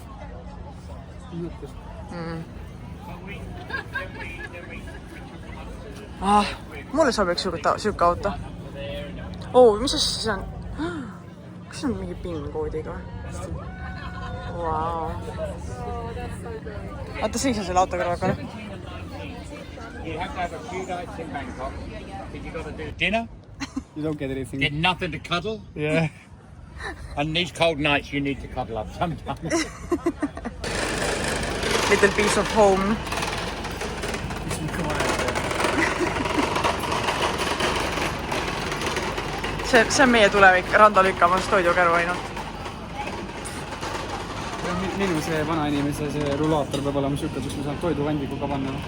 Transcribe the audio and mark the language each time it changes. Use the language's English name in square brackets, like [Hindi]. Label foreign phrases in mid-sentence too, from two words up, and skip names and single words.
[Estonian] Mulle sobiks siuke auto. Mis asi see on? Kas see on mingi PIN-koodiga? Wow. Vaata, seisa selle auto kõrval korra. [English] You have to have a few nights in Bangkok. You got to do dinner. You don't get anything. Get nothing to cuddle. Yeah. And these cold nights, you need to cuddle up sometimes. Little piece of home. [Estonian] See on meie tulevik, randa lükkamas toidukäru ainult. Minu see vana inimese see rulaator peab olema siuke, kus me saame toidukandikuga panna.